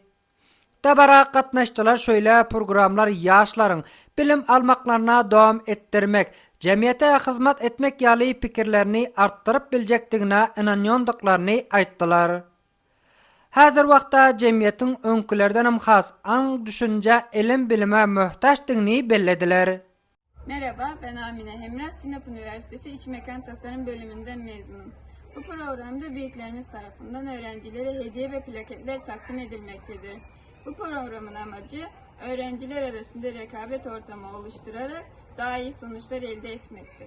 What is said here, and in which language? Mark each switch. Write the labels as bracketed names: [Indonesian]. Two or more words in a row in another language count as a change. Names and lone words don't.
[Turkmen] Tabara gatnaşdylar şöyle programlar ýaşlaryň bilim almaklaryna dowam etdirmek, cemiyete hizmet etmek ýaly pikirlerini arttyryp biljekdigine inanýandyklaryny aýtdylar. Häzir wagtda cemiyetiň öňkülerdenim has aň düşünje ilim bilime möhtaçdygyny bellediler. [Turkish] Merhaba, ben Amine Hemra, Sinop Üniversitesi İç Mekan Tasarım bölümünden mezunum. Bu programda büyüklerimiz tarafından öğrencilere hediye ve plaketler takdim edilmektedir. Bu programın amacı öğrenciler arasında rekabet ortamı oluşturarak daha iyi sonuçlar elde etmektir.